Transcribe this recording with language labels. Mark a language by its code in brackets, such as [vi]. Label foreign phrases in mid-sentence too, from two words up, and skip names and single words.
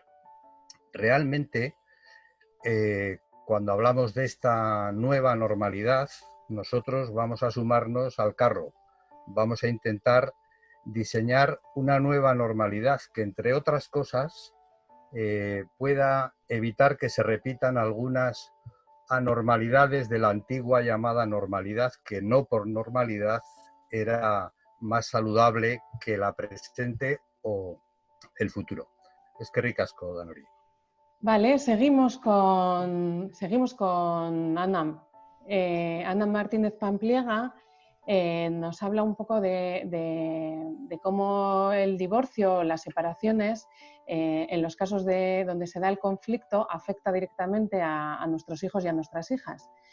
[es] Realmente, cuando hablamos de esta nueva normalidad, nosotros vamos a sumarnos al carro, vamos a intentar diseñar una nueva normalidad que, entre otras cosas, pueda evitar que se repitan algunas anormalidades de la antigua llamada normalidad, que no por normalidad era más saludable que la presente o el futuro. [eu] Eskerrik asko, Danori. [es] Vale, seguimos con Ana. Ana Martínez Pampliega nos habla un poco de cómo el divorcio, las separaciones, en los casos donde se da el conflicto, afecta directamente a nuestros hijos y a nuestras hijas.